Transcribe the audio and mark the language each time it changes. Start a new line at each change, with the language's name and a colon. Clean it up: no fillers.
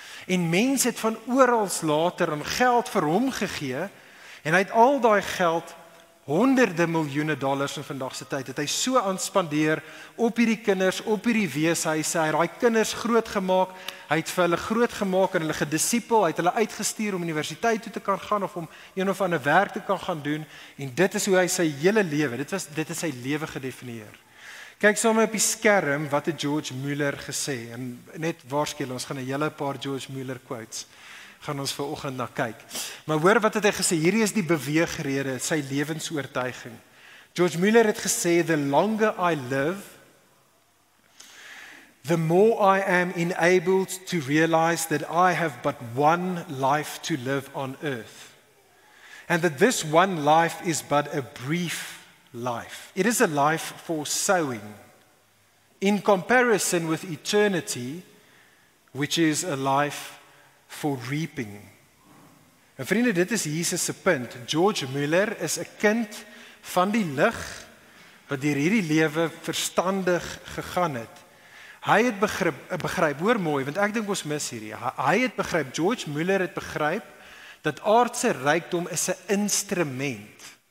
Afrikaans: En mense het van oral later aan geld vir hom gegee, en hy het al daai geld, honderde miljoene dollars in vandag se tyd, het hy so aanspandeer op hierdie kinders, op hierdie weeshuise. Hy het daai kinders grootgemaak, hy het vir hulle grootgemaak en hulle gedisipel, hy het hulle uitgestuur om universiteit toe te kan gaan of om een of ander werk te kan gaan doen, en dit is hoe hy sy hele lewe, dit is sy lewe gedefinieer. Kyk saam op die skerm wat het George Muller gesê, en net waarskynlik ons gaan 'n hele paar George Muller quotes gaan ons vanoggend na kyk. Maar hoor wat het hy gesê, hierdie is die beweegrede, sy lewensoortuiging. George Muller het gesê,
English: the longer I live, the more I am enabled to realize that I have but one life to live on earth. And that this one life is but a brief life. It is a life for sowing. In comparison with eternity, which is a life for reaping.
Afrikaans: En vriende, dit is Jesus se punt. George Muller is 'n kind van die lig wat deur hierdie lewe verstandig gegaan het. Hy het begryp, hoor mooi, want ek dink ons mis hierdie. Hy het begryp, George Muller het begryp dat aardse rykdom is 'n instrument.